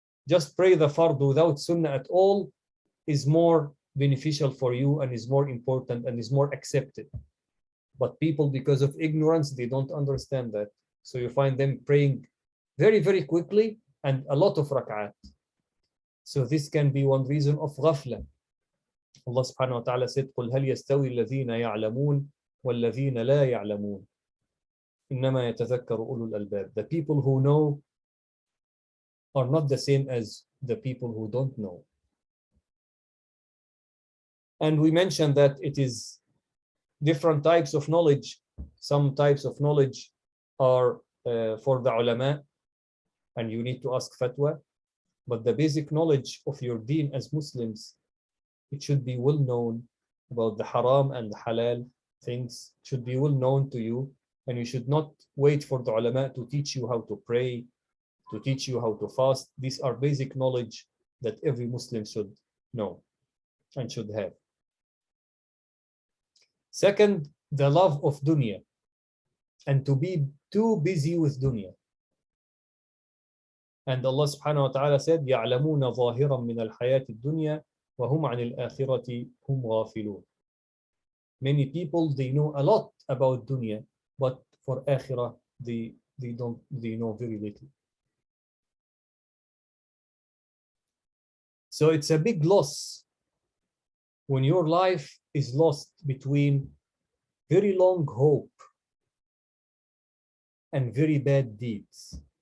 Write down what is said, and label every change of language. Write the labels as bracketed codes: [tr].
[en] Just pray the fard without sunnah at all is more beneficial for you, and is more important, and is more accepted. But people, because of ignorance, they don't understand that. So you find them praying very, very quickly and a lot of rak'at. So this can be one reason of غفلة. Allah subhanahu wa ta'ala said, [ar] قُلْ هَلْ يَسْتَوِي الَّذِينَ يَعْلَمُونَ وَالَّذِينَ لَا يَعْلَمُونَ إِنَّمَا يَتَذَكَّرُ أُولُو الْأَلْبَابِ. [en] The people who know are not the same as the people who don't know. And we mentioned that it is different types of knowledge. Some types of knowledge are for the ulama, and you need to ask fatwa. But the basic knowledge of your deen as Muslims, it should be well known about the haram and the halal things. It should be well known to you, and you should not wait for the ulama to teach you how to pray, to teach you how to fast. These are basic knowledge that every Muslim should know and should have. Second, the love of dunya, and to be too busy with dunya. And Allah subhanahu wa ta'ala said, [ar] يَعْلَمُونَ ظَاهِرًا مِنَ الْحَيَاةِ الدُّنْيَا وَهُمْ عَنِ الْآخِرَةِ هُمْ غَافِلُونَ. [en] Many people, they know a lot about dunya, but for akhirah, they know very little. So it's a big loss when your life is lost between very long hope and very bad deeds.